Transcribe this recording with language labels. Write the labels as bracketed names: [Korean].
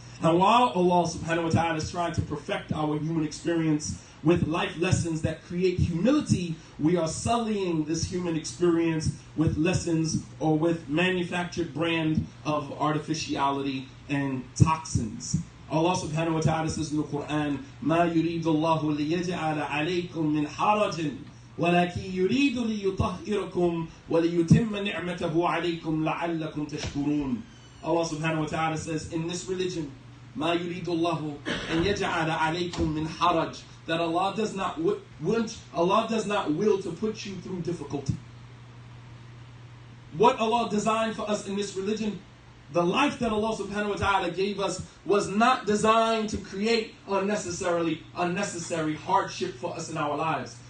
[English] And while Allah subhanahu wa ta'ala is trying to perfect our human experience with life lessons that create humility, we are sullying this human experience with lessons or with manufactured brand of artificiality and toxins. Allah subhanahu wa ta'ala says in the Quran, [Arabic] مَا يُرِيدُ اللَّهُ لِيَجْعَلَ عَلَيْكُم مِّنْ حَرَجٍ وَلَكِنْ يُرِيدُ لِيُطَهِّرَكُم وَلِيُتِمَّ نِعْمَتَهُ عَلَيْكُمْ لَعَلَّكُمْ تَشْكُرُونَ. [English] Allah subhanahu wa ta'ala says in this religion, [Arabic] مَا يُرِيدُ اللَّهُ أَن يَجْعَلَ عَلَيْكُم مِّنْ حَرَجٍ, [English] that Allah does not will to put you through difficulty. What Allah designed for us in this religion, the life that Allah subhanahu wa ta'ala gave us, was not designed to create unnecessary hardship for us in our lives.